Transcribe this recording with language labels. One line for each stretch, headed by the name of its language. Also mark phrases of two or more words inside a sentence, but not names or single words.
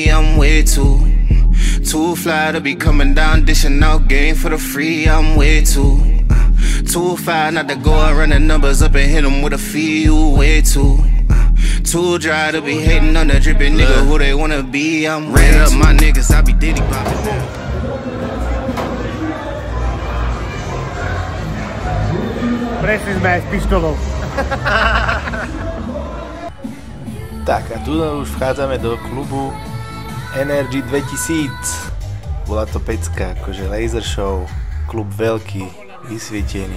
English: I'm way too fly to be coming down, dishing out game for the free. I'm way too fly not to go and run the numbers up and hit them with a fee. You way too dry to be hating on the dripping nigga who they wanna be. I'm red up my niggas, I be Diddy poppin'.
Slovak: Presne sme aj s pištolou. Tak a tu už vchádzame do klubu Energy 2000. Bola to pecka, akože
English: laser show,
Slovak: klub veľký, vysvietený.